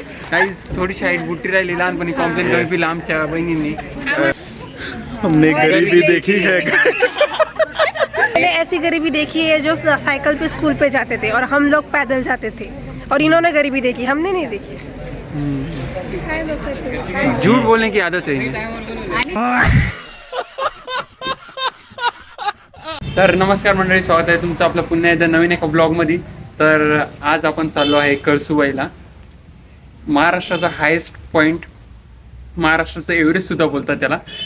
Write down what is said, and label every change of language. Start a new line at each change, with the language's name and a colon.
Marathi: काही थोडीशी हाईट बुट्टी राहिली लहानपणी कॉम्प्लेन कमी पिला आमच्या बहिणींनी.
Hindi: हमने गरीबी देखी है। मैंने ऐसी गरीबी देखी है जो साइकिल पे स्कूल पे जाते थे और हम लोग पैदल जाते थे, और इन्होंने गरीबी देखी, हमने नहीं देखी। झूठ बोलने की आदत
Marathi: आहे
Hindi: इन्हें.
Marathi: तर नमस्कार मंडळी, स्वागत आहे तुमचं आपलं पुन्हा एकदा नवीन एका ब्लॉगमध्ये. तर आज आपण चाललो आहे कळसुबाईला, महाराष्ट्राचा हायेस्ट पॉईंट, महाराष्ट्राचं एव्हरेस्ट सुद्धा बोलतात त्याला.